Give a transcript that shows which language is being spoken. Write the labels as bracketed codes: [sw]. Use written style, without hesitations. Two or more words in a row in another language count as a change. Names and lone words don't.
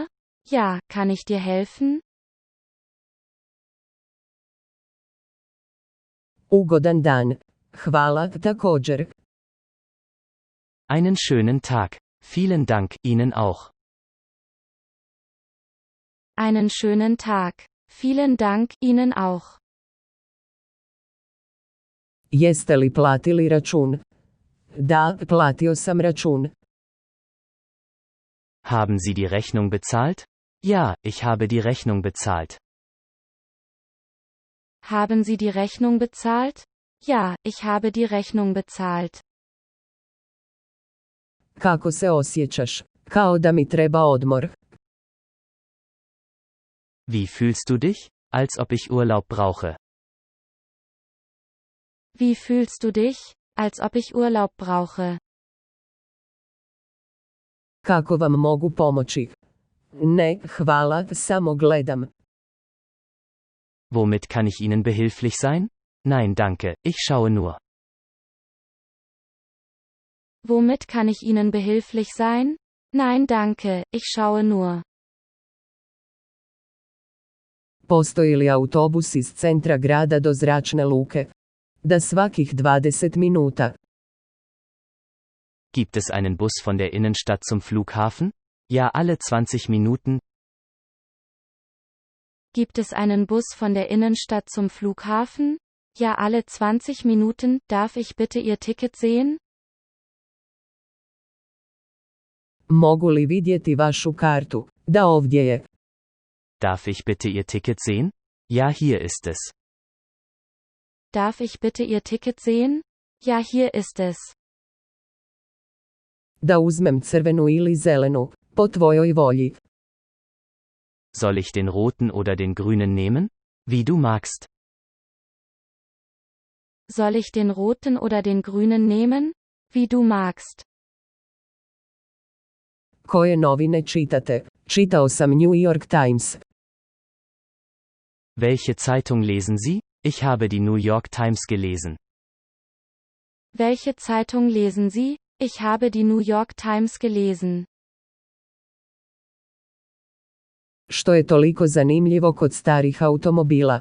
[de] Ja, kann ich dir helfen? [hr] Ugodan dan. Hvala, također. [de] Einen schönen Tag. Vielen Dank, Ihnen auch. Einen schönen Tag. Vielen Dank, Ihnen auch. [hr] Jeste li platili račun? Da, platio sam račun. [de] Haben Sie die Rechnung bezahlt? Ja, ich habe die Rechnung bezahlt. Haben Sie die Rechnung bezahlt? Ja, ich habe die Rechnung bezahlt. [hr] Kako se osjećaš? Kao da mi treba odmor. [de] Wie fühlst du dich? Als ob ich Urlaub brauche. Wie fühlst du dich? Als ob ich Urlaub brauche. [hr] Kako vam mogu pomoći? Ne, hvala, samo gledam. [de] Womit kann ich Ihnen behilflich sein? Nein, danke, ich schaue nur. Womit kann ich Ihnen behilflich sein? Nein, danke, ich schaue nur. [hr] Postoji li autobus iz centra grada do zračne luke? Da svakih 20 minuta. [de] Gibt es einen Bus von der Innenstadt zum Flughafen? Ja, alle 20 Minuten. Gibt es einen Bus von der Innenstadt zum Flughafen? Ja, alle 20 Minuten. Darf ich bitte Ihr Ticket sehen? [hr] Mogu li vidjeti vašu kartu? Da, ovdje je. [de] Darf ich bitte Ihr Ticket sehen? Ja, hier ist es. Darf ich bitte Ihr Ticket sehen? Ja, hier ist es. [hr] Da uzmem crvenu ili zelenu, po tvojoj volji. [de] Soll ich den roten oder den grünen nehmen? Wie du magst. Soll ich den roten oder den grünen nehmen? Wie du magst. [hr] Koje novine čitate? Čitao sam New York Times. [de] Welche Zeitung lesen Sie? Ich habe die New York Times gelesen. Welche Zeitung lesen Sie? Ich habe die New York Times gelesen. [hr] Što je toliko zanimljivo kod starih automobila?